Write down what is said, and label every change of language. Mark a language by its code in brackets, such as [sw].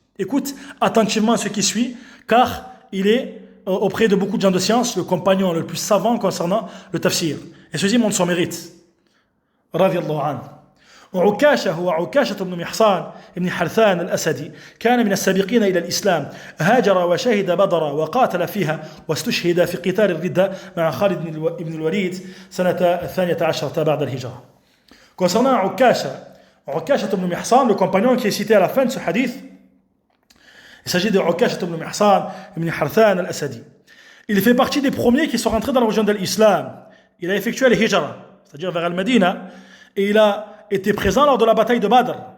[fr] Écoute attentivement ce qui suit, car il est auprès de beaucoup de gens de science le compagnon le plus savant concernant le tafsir. Et ceci montre son mérite. [ar] رضي الله عنه. وعكاشة هو عكاشة بن محصان بن حرثان الأسدي كان من السابقين إلى الإسلام هاجر وشهد بدر وقاتل فيها واستشهد في قتال الردة مع خالد بن الوليد سنة 12 بعد الهجرة. [fr] Concernant Ukasha ibn Mihsan, le compagnon qui est cité à la fin de ce hadith, il s'agit de Ukasha ibn Mihsan ibn Harthan al-Asadi. Il fait partie des premiers qui sont rentrés dans la religion de l'islam. Il a effectué le hijra, c'est-à-dire vers Al-Madina, et il a été présent lors de la bataille de Badr.